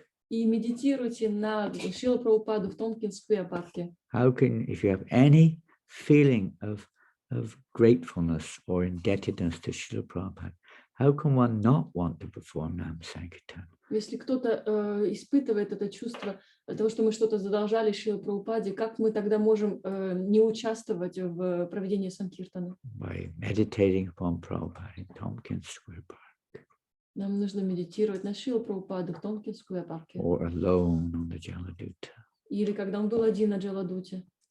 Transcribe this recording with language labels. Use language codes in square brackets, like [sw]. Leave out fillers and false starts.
[ru] И медитируйте на Шрила Прабхупаду в Томпкинс-сквер парке. [en] How can, if you have any feeling of gratefulness or indebtedness to Srila Prabhupada, how can one not want to perform Nam Sankirtan? [ru] Если кто-то испытывает это чувство того, что мы что-то задолжали Шриле Прабхупаде, как мы тогда можем не участвовать в проведении санкиртаны? [en] By meditating upon Prabhupada in Tompkins Square Park. [ru] Нам нужно медитировать на Шрилу Прабхупаду в Томпкинс-сквер парке. [en] Or alone on the Jaladuta. [ru] Или когда он был один на Джаладуте.